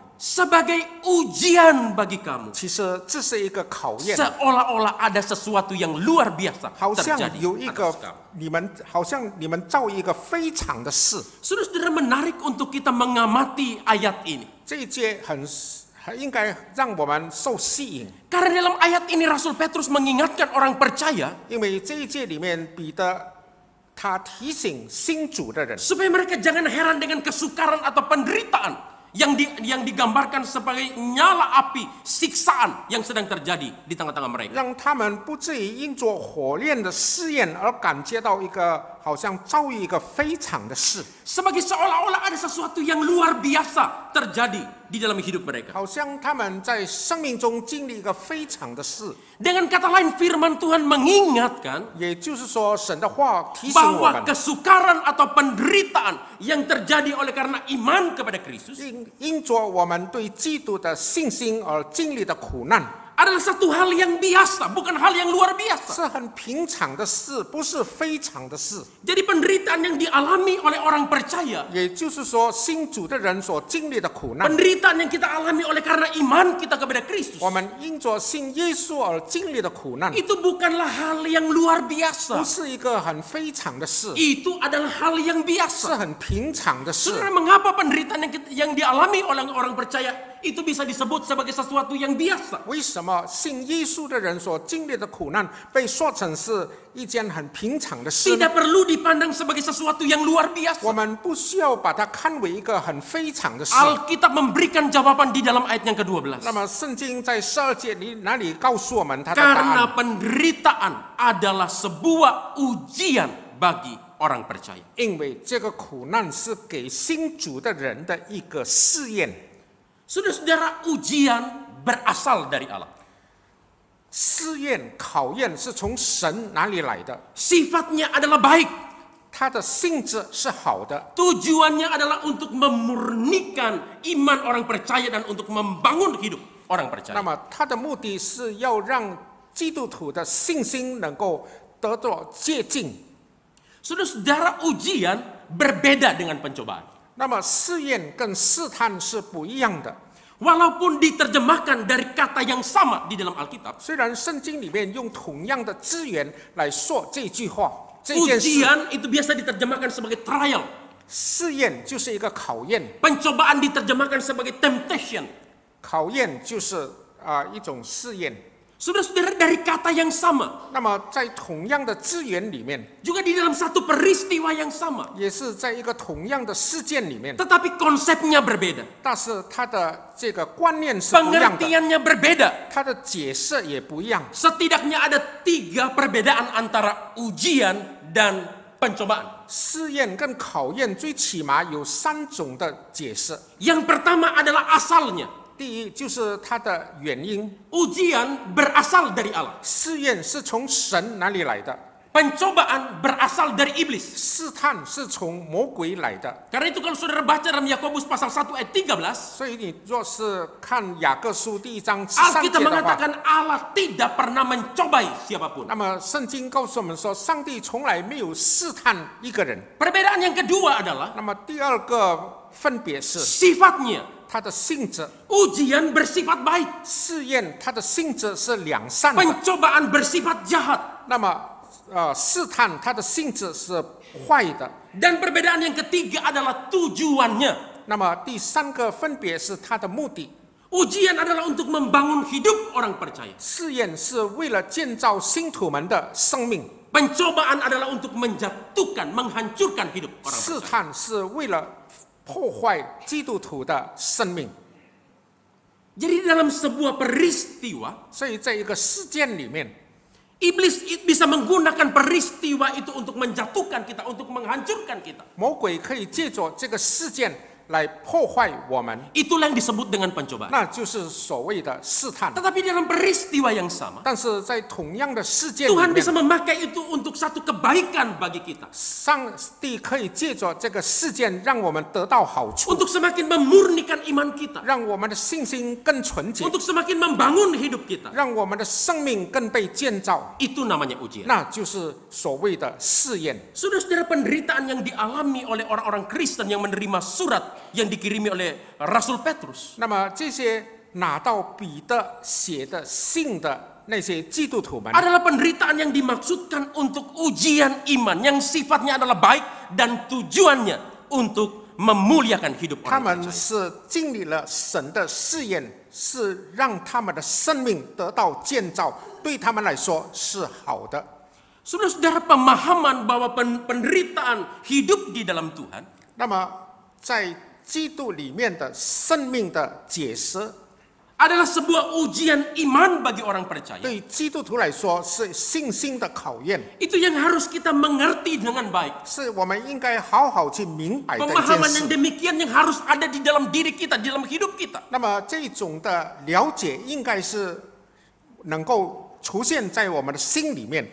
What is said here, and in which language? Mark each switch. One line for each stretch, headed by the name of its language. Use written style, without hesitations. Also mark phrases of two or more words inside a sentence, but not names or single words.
Indonesian: sebagai ujian bagi kamu.
Chinese: 其实这是一个考验，
Indonesian: Seolah-olah ada sesuatu yang luar biasa
Chinese: 好像
Indonesian: terjadi
Chinese: 有一个
Indonesian: atas kamu.
Chinese: 你们好像你们遭遇一个非常的事。
Indonesian: Saudara-saudara, menarik untuk kita mengamati ayat ini.
Chinese: 这一节很应该让我们受吸引，
Indonesian: Karena dalam ayat ini Rasul Petrus mengingatkan orang percaya
Chinese: 因为这一节里面彼得他提醒信主的人，
Indonesian: supaya mereka jangan heran dengan kesukaran atau penderitaan yang digambarkan sebagai nyala api siksaan yang sedang terjadi di tengah-tengah mereka.
Chinese: 让他们不至于因着火炼的试验而感觉到一个好像遭遇一个非常的事，
Indonesian: Sebagai seolah-olah ada sesuatu yang luar biasa terjadi di dalam hidup mereka.
Chinese: 好像他们在生命中经历一个非常的事。
Indonesian: Dengan kata lain, firman Tuhan mengingatkan
Chinese: 也就是说，神的话提醒我
Indonesian: bahwa
Chinese: 们，
Indonesian: kesukaran atau penderitaan yang terjadi oleh karena iman kepada Kristus
Chinese: 因着我们对基督的信心而经历的苦难，
Indonesian: adalah satu hal yang biasa, bukan hal yang luar biasa.
Chinese: 是很平常的事，不是非常的事。
Indonesian: Jadi penderitaan yang dialami oleh orang percaya,
Chinese: 也就是说，信主的人所经历的苦难，
Indonesian: penderitaan yang kita alami oleh karena iman kita kepada Kristus,
Chinese: 我们因着信耶稣而经历的苦难，
Indonesian: itu bukanlah hal yang luar
Chinese: 不
Indonesian: biasa.
Chinese: 是一个很非常的事，
Indonesian: Itu adalah hal yang
Chinese: 是
Indonesian: biasa.
Chinese: 很平常的事。
Indonesian: Saudara, mengapa penderitaan yang dialami oleh orang percaya itu bisa disebut sebagai sesuatu yang biasa?
Chinese: 为什么信耶稣的人所经历的苦难被说成是一件很平常的事呢？
Indonesian: Tidak perlu dipandang sebagai sesuatu yang luar
Chinese: 我
Indonesian: biasa.
Chinese: 们不需要把它看为一个很非常的事。
Indonesian: Alkitab memberikan jawaban di dalam ayat yang ke-12.
Chinese: 那么，圣经在12节里哪里告诉我们它的答
Indonesian: Karena
Chinese: 案？
Indonesian: penderitaan adalah sebuah ujian bagi orang percaya.
Chinese: 因为这个苦难是给信主的人的一个试验。
Indonesian: Saudara-saudara, ujian berasal dari Allah.
Chinese: 试验、考验是从神哪里来的？
Indonesian: Sifatnya adalah baik.
Chinese: 它的性质是好的，
Indonesian: Tujuannya adalah untuk memurnikan iman orang percaya dan untuk membangun hidup orang
Chinese: 那
Indonesian: percaya.
Chinese: 么它的目的是要让基督徒的信心能够得到接近。
Indonesian: Saudara-saudara, ujian berbeda dengan pencobaan.
Chinese: 那么试验跟试探是不一样的。
Indonesian: Walaupun diterjemahkan dari kata yang sama di dalam Alkitab,
Chinese: 虽然圣经里面用同样的资源来说这句话，这件事
Indonesian: ujian itu biasa diterjemahkan sebagai trial.
Chinese: 试验就是一个考验，
Indonesian: Pencobaan diterjemahkan sebagai temptation.
Chinese: 考验就是一种试验。
Indonesian: Saudara-saudara, dari kata yang sama,
Chinese: 那么在同样的资源里面，
Indonesian: juga di dalam satu peristiwa yang sama,
Chinese: 也是在一个同样的事件里面，
Indonesian: tetapi konsepnya berbeda,
Chinese: 但是它的这个观念是不一样的，
Indonesian: pengertiannya berbeda.
Chinese: 它的解释也不一样。
Indonesian: Setidaknya ada 3 perbedaan antara ujian dan pencobaan.
Chinese: 试验跟考验最起码有3种的解释。
Indonesian: Yang pertama adalah asalnya.
Chinese: 第一就是它的原因，
Indonesian: Ujian berasal dari Allah.
Chinese: 试验是从神哪里来的，
Indonesian: Pencobaan berasal dari iblis.
Chinese: 试探是从魔鬼来的。
Indonesian: Karena itu kalau saudara baca dalam Yakobus pasal 1 ayat 13,
Chinese: 所以你若是看雅各书第1章13节
Indonesian: Alkitab
Chinese: 的话，
Indonesian: mengatakan Allah tidak pernah mencobai siapapun.
Chinese: 那么圣经告诉我们说，上帝从来没有试探一个人。
Indonesian: Perbedaan yang kedua adalah
Chinese: 那么第二个分别是
Indonesian: sifatnya.
Chinese: 它的性质，
Indonesian: Ujian bersifat baik,
Chinese: 试验它的性质是良善的，
Indonesian: pencobaan bersifat jahat.
Chinese: 那么试探它的性质是坏的。
Indonesian: Dan perbedaan yang ketiga adalah tujuannya.
Chinese: 那么第3个分别是它的目的，
Indonesian: Ujian adalah untuk membangun hidup orang percaya.
Chinese: 试验是为了建造信徒们的生命，
Indonesian: Pencobaan adalah untuk menjatuhkan, menghancurkan hidup orang
Chinese: 试
Indonesian: percaya.
Chinese: 探是为了破坏基督徒的生命。
Indonesian: Jadi dalam sebuah peristiwa,
Chinese: 所以在一个事件里面，
Indonesian: iblis bisa menggunakan peristiwa itu untuk menjatuhkan kita, untuk menghancurkan kita.
Chinese: 魔鬼可以借着这个事件来破坏我们，
Indonesian: Itulah yang disebut dengan pencobaan.
Chinese: 那就是所谓的试探。
Indonesian: Tetapi dalam peristiwa yang sama,
Chinese: 但是在同样的事件里
Indonesian: Tuhan
Chinese: 面，
Indonesian: bisa memakai itu untuk satu kebaikan bagi kita.
Chinese: 上帝可以借着这个事件让我们得到好处，
Indonesian: Untuk semakin memurnikan iman kita.
Chinese: 让我们的信心更纯洁，
Indonesian: Untuk semakin membangun hidup kita.
Chinese: 让我们的生命更被建造，
Indonesian: Itu namanya ujian.
Chinese: 那就是所谓的试验。
Indonesian: Saudara-saudara, penderitaan yang dialami oleh orang-orang Kristen yang menerima surat yang dikirimi oleh Rasul Petrus
Chinese: 那么这些拿到彼得写的信的那些基督徒们，
Indonesian: adalah penderitaan yang dimaksudkan untuk ujian iman yang sifatnya adalah baik dan tujuannya untuk memuliakan hidup
Chinese: 他
Indonesian: orang
Chinese: 们
Indonesian: percaya.
Chinese: 是经历了神的试验，是让他们的生命得到建造，对他们来说是好的。
Indonesian: Saudara-saudara, pemahaman bahwa penderitaan hidup di dalam Tuhan
Chinese: 那么在基督里面的生命的解释，
Indonesian: adalah sebuah ujian iman bagi orang percaya.
Chinese: 对基督徒来说是信心的考验，
Indonesian: Itu yang harus kita mengerti dengan baik.
Chinese: 是我们应该好好去明白的一件
Indonesian: Pemahaman yang
Chinese: 事。
Indonesian: demikian yang harus ada di dalam diri kita, di dalam hidup kita.
Chinese: 那么这种的了解应该是能够出现在我们的心里面，